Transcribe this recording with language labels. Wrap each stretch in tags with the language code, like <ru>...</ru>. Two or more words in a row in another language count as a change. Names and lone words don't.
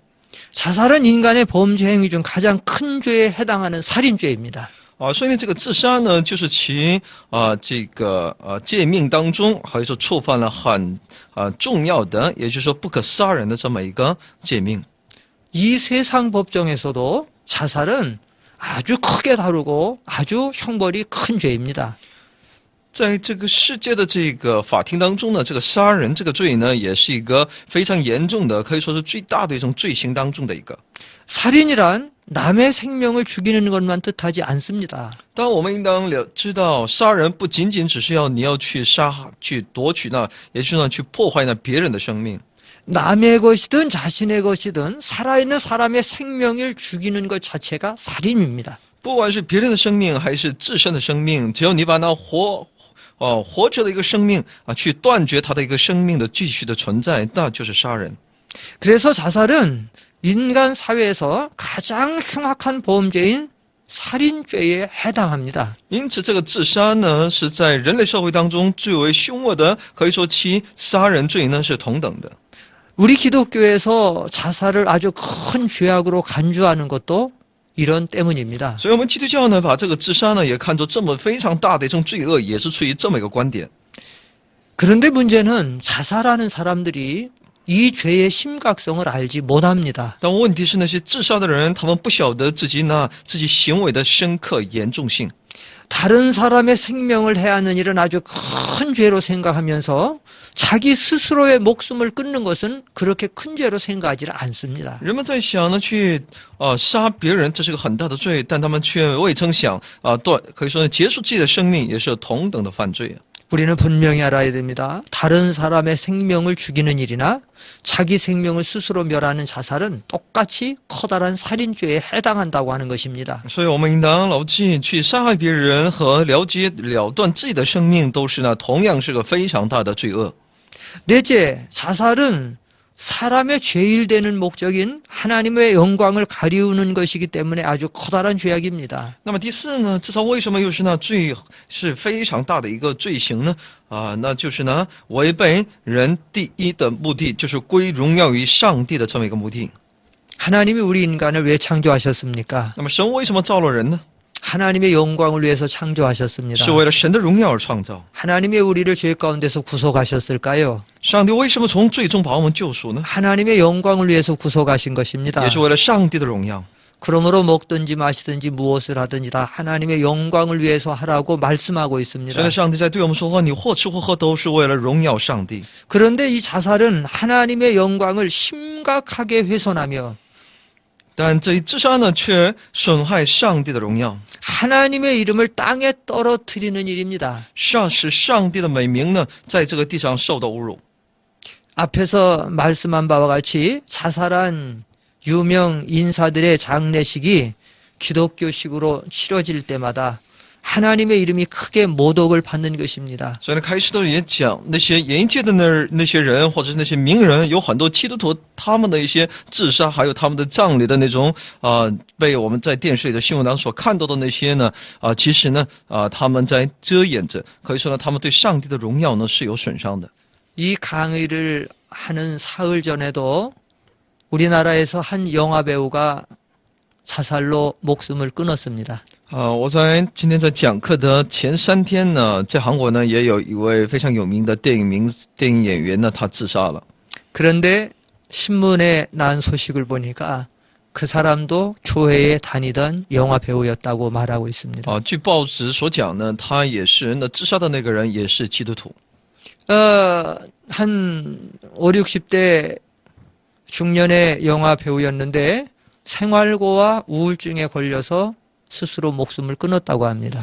<ko>자살은 인간의 범죄 행위 중 가장 큰 죄에 해당하는 살인죄입니다.</ko> <zh>所以呢，这个自杀呢，就是其这个诫命当中，可以说触犯了很重要的，也就是说不可杀人的这么一个诫命。</zh> <ko>이 세상 법정에서도 자살은 아주 크게 다루고 아주 형벌이 큰 죄입니다.</ko> <zh>在这个世界的这个法庭当中呢，这个杀人这个罪呢，也是一个非常严重的，可以说是最大的一种罪行当中的一个。</zh> <ko>살인이란 남의 생명을 죽이는 것만 뜻하지 않습니다.</ko> <zh>当我们应当知道，杀人不仅仅只是你要去夺取也就是去破坏别人的生命。</zh> <ko>남의 것이든 자신의 것이든 살아있는 사람의 생명을 죽이는 것 자체가 살인입니다.</ko> <zh>不管是别人的生命还是自身的生命，只要你把那活着的一个生命去断绝他的一个生命的继续的存在，那就是杀人。</zh> <ko>그래서 자살은 인간 사회에서 가장 흉악한 범죄인 살인죄에 해당합니다.</ko> <zh>因此，这个自杀呢，是在人类社会当中最为凶恶的，可以说其杀人罪呢是同等的。</zh> <ko>우리 기독교에서 자살을 아주 큰 죄악으로 간주하는 것도 이런 때문입니다.</ko> <zh>所以，我们基督教呢，把这个自杀呢，也看作这么非常大的一种罪恶，也是出于这么一个观点。</zh> <ko>그런데 문제는 자살하는 사람들이 이 죄의 심각성을 알지 못합니다.</ko> <zh>但问题是，那些自杀的人，他们不晓得自己行为的深刻严重性。</zh> <ko>다른 사람의 생명을 해하는 일은 아주 큰 죄로 생각하면서 자기 스스로의 목숨을 끊는 것은 그렇게 큰 죄로 생각하지 않습니다.</ko> <zh>人们在想呢，去杀别人，这是个很大的罪，但他们却未曾想可以说呢，结束自己的生命也是同等的犯罪。</zh> <ko>우리는 분명히 알아야 됩니다. 다른 사람의 생명을 죽이는 일이나 자기 생명을 스스로 멸하는 자살은 똑같이 커다란 살인죄에 해당한다고 하는 것입니다.</ko> <zh>所以我们应当牢记，去杀害别人和了断自己的生命，都是呢同样是个非常大的罪恶。</zh> <ko>넷째, 자살은 사람의 죄일되는 목적인 하나님의 영광을 가리우는 것이기 때문에 아주 커다란 죄악입니다.</ko> <zh>那么第四呢，自杀为什么又是呢是非常大的一个罪行呢？那就是呢违背人第一的目的，就是归荣耀于上帝的这么一个目的。</zh> <ko>하나님이 우리 인간을 왜 창조하셨습니까?</ko> <zh>那么神为什么造了人呢？</zh> <ko>하나님의 영광을 위해서 창조하셨습니다.</ko> <zh>是为了神的荣耀而创造。</zh> <ko>하나님의 우리를 죄 가운데서 구속하셨을까요?</ko> <zh>上帝为什么从罪中把我们救赎呢？</zh> <ko>하나님의 영광을 위해서 구속하신 것입니다.</ko> <zh>也是为了上帝的荣耀。</zh> <ko>그러므로 먹든지 마시든지 무엇을 하든지 다 하나님의 영광을 위해서 하라고 말씀하고 있습니다.</ko> <zh>所以上帝在对我们说话，你或吃或喝都是为了荣耀上帝。</zh> <ko>그런데 이 자살은 하나님의 영광을 심각하게 훼손하며</ko> <zh>但这一自杀呢，却损害上帝的荣耀，</zh> <ko>하나님의 이름을 땅에 떨어뜨리는 일입니다.</ko> <zh>使上帝的美名呢，在这个地上受到侮辱。</zh> <ko>앞에서 말씀한 바와 같이 자살한 유명 인사들의 장례식이 기독교식으로 치러질 때마다 하나님의 이름이 크게 모독을 받는 것입니다.</ko> <zh>所以呢，开始都也讲那些演艺界的那些人，或者是那些名人，有很多基督徒他们的一些自杀，还有他们的葬礼的那种被我们在电视里的新闻当中所看到的那些呢其实呢他们在遮掩着，可以说呢，他们对上帝的荣耀呢是有损伤的。</zh> <ko>이 강의를 하는 사흘 전에도 우리나라에서 한 영화 배우가 자살로 목숨을 끊었습니다.</ko> <zh>我在今天在讲课的前3天呢，在韩国呢也有一位非常有名的电影演员呢，他自杀了。</zh> <ko>그런데 신문에 난 소식을 보니까 그 사람도 교회에 다니던 영화 배우였다고 말하고 있습니다.</ko> <zh>据报纸所讲呢，他也是那自杀的那个人也是基督徒。</zh> <ko>한 5, 60대 중년의 영화 배우였는데 생활고와 우울증에 걸려서 스스로 목숨을 끊었다고 합니다.</ko>